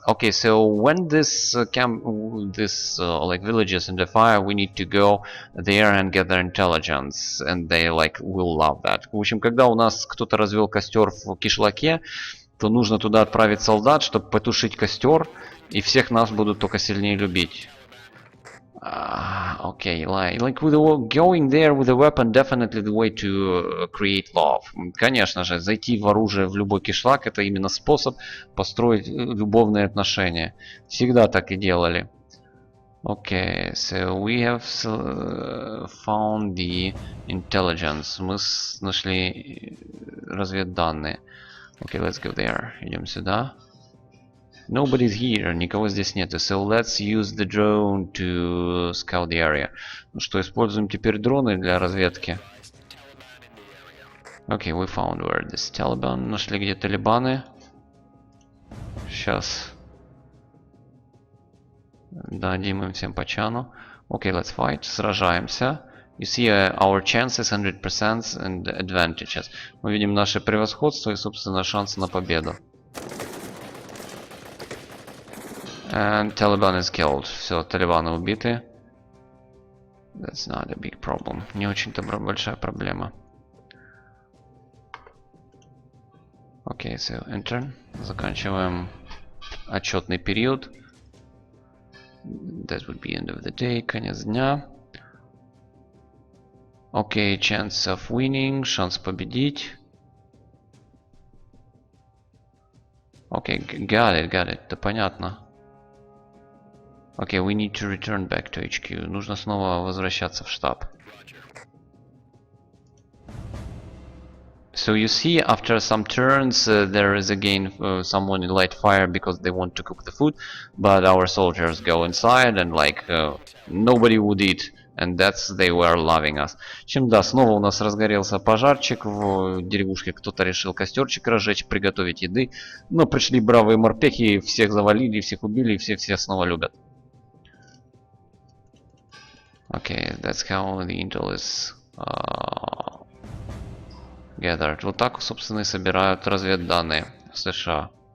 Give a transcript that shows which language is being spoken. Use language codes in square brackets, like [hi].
[en] Okay, so when this like villages under fire, we need to go there and gather intelligence, and they like will love that. [ru] В общем, когда у нас кто-то развел костер в кишлаке, то нужно туда отправить солдат, чтобы потушить костер, и всех нас будут только сильнее любить. [en] Okay, like with going there with a weapon, definitely the way to create love. [ru] Конечно же, зайти в оружие в любой кишлак — это именно способ построить любовные отношения. Всегда так и делали. [en] Okay, so we have found the intelligence. [ru] Мы нашли разведданные. [en] Okay, let's go there. [ru] Идем сюда. [en] Nobody's here, [ru] никого здесь нету. [en] So let's use the drone to scout the area. [ru] Ну что, используем теперь дроны для разведки. [en] Okay, we found where this Taliban. [ru] Нашли, где талибаны. Сейчас дадим им всем по чану. [en] Okay, let's fight. [ru] Сражаемся. [en] You see our chances 100% and advantages. [ru] Мы видим наше превосходство и, собственно, шансы на победу. [en] And Taliban is killed. [ru] Все, талибаны убиты. [en] That's not a big problem. [ru] Не очень-то большая проблема. [en] Okay, so enter. [ru] Заканчиваем отчетный период. [en] That would be end of the day. [ru] Конец дня. [en] Okay, chance of winning. [ru] Шанс победить. [en] Okay, got it. [ru] Это понятно. [en] Okay, we need to return back to HQ. [ru] Нужно снова возвращаться в штаб. [en] So you see, after some turns, there is again someone in light fire because they want to cook the food, but our soldiers go inside and like nobody would eat, and that's they were loving us. [ru] Чем да, снова у нас разгорелся пожарчик в деревушке, кто-то решил костерчик разжечь, приготовить еды, но пришли бравые морпехи, всех завалили, всех убили, и все снова любят. [en] Okay, that's how the intel is gathered. [ru] Вот так, собственно, и собирают разведданные в США.